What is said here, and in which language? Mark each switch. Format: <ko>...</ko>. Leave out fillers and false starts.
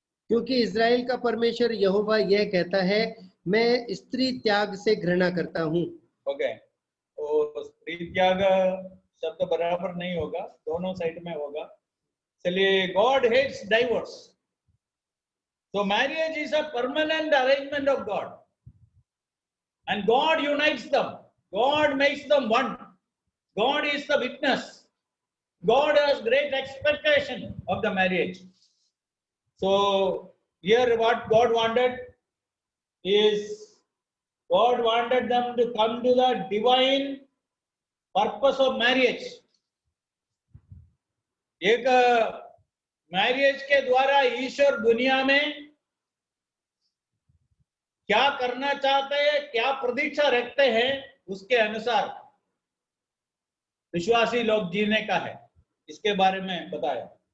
<hi>क्योंकि इज़राइल का परमेश्वर यहोवा यह कहता है, मैं स्त्री त्याग से घृणा करता हूँ। ओके, तो स्त्री त्याग शब्द बराबर नहीं होगा, दोनों साइड में होगा, इसलिए</hi> <en>God hates divorce. So marriage is a permanent arrangement of God, and God unites them. God makes them one. God is the witness. God has great expectation of the marriage. So here what God wanted is, God wanted them to come to the divine purpose of marriage.</en> <hi>एक marriage के द्वारा ईश्वर दुनिया में क्या करना चाहते हैं, क्या प्रतीक्षा रखते हैं, उसके अनुसार विश्वासी लोग जीने का है, इसके बारे में बताया।</hi>